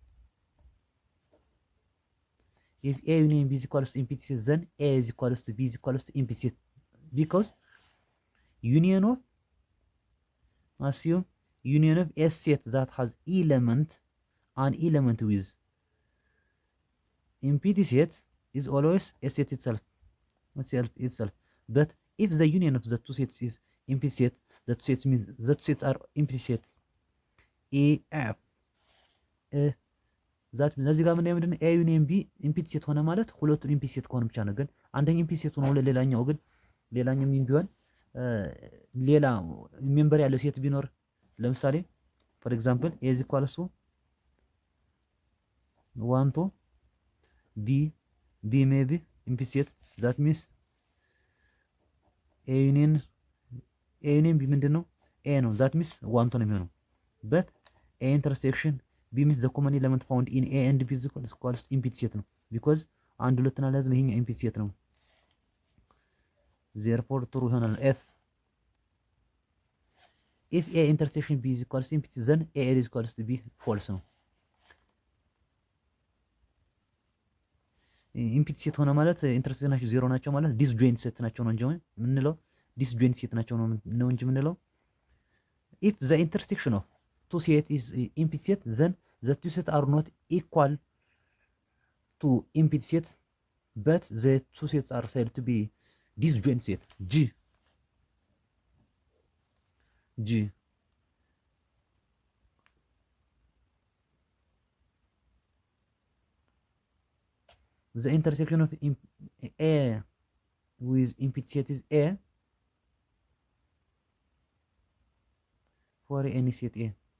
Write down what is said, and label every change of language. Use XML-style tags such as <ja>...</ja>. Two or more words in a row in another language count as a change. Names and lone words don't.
<en>If A union B is equals to empty set, then A is equals to B is equals to empty set, because union of, assume union of a set that has an element with empty set is always a set itself. But if the union of the two sets is empty set, that sets means that sets are empty set. A,</en> <am>F, ዛት እዚህ ጋር ምንድነው ምንድነው</am> <en>A union B empty set</en> <am>ሆነ ማለት ሁለቱም</am> <en>empty set</en> <am>ከሆነ ብቻ ነው። ግን አንደኛው</am> <en>empty set</en> <am>ሆነ ሌላኛው ግን ሌላኛው ምን ቢሆን ሌላ ሜምበር ያለው ሴት ቢኖር ለምሳሌ</am> <en>for example A is equals to 1 to B may be empty set. That means A union B</en> <am>ምንድን ነው?</am> <en>A ነው። that means 1 to</en> <am>ነው የሚሆነው።</am> <en>but A intersection B means the common element found in A and B is equals empty set ነው because</en> <am>አንድ ሁለትን አልያዝም። ይሄኛው</am> <en>empty set ነው። therefore true ይሆናል። if A intersection B is equals empty then A is equals to B false ነው።</en> <am>ኢምፒቲ ሴት ሆነ ማለት ኢንተርሴክሽን ናቸው ዜሮ ናቸው ማለት ዲስጆይንት ሴት ናቸው ነው እንጂ የምንለው</am> <en>ዲስጆይንት ሴት ናቸው ነው እንጂ የምንለው if the intersection of two set is empty set then the two set are not equal to empty set but the two sets are said to be disjoint set. G the intersection of A with empty set is A for any set A.</en>